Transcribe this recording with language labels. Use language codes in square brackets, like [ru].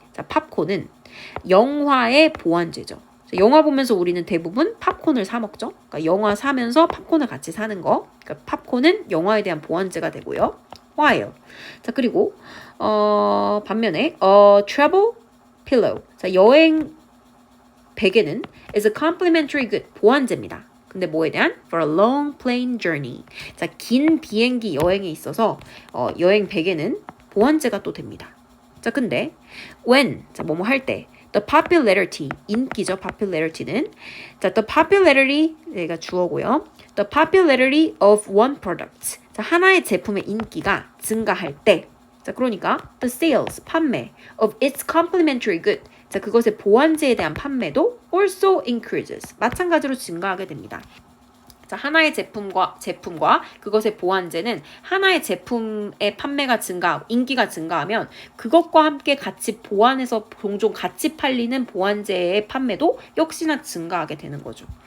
[ko] 자, 팝콘은 영화의 보완제죠. 자, 영화 보면서 우리는 대부분 팝콘을 사 먹죠. 그러니까 영화 사면서 팝콘을 같이 사는 거. 그러니까 팝콘은 영화에 대한 보완제가 되고요. while. 자, 그리고 반면에 [en] travel pillow. [ko] 자, 여행 베개는 [en] is a complementary good. [ko] 보완제입니다. 근데 뭐에 대한? [en] For a long plane journey. [ko] 자, 긴 비행기 여행에 있어서 여행 베개는 보완제가 또 됩니다. 자, 근데 when, 자, 뭐뭐 할 때 [en] the popularity, [ko] 인기죠. popularity는. 자, the popularity, 얘가 주어고요. [en] The popularity of one product. [ko] 자, 하나의 제품의 인기가 증가할 때. 자, 그러니까 the sales, 판매 [en] of its complementary good. [ko] 자, 그것의 보완제에 대한 판매도 [en] also increases. [ko] 마찬가지로 증가하게 됩니다. 자, 하나의 제품과 그것의 보완제는 하나의 제품의 판매가 인기가 증가하면 그것과 함께 같이 보완해서 종종 같이 팔리는 보완제의 판매도 역시나 증가하게 되는 거죠.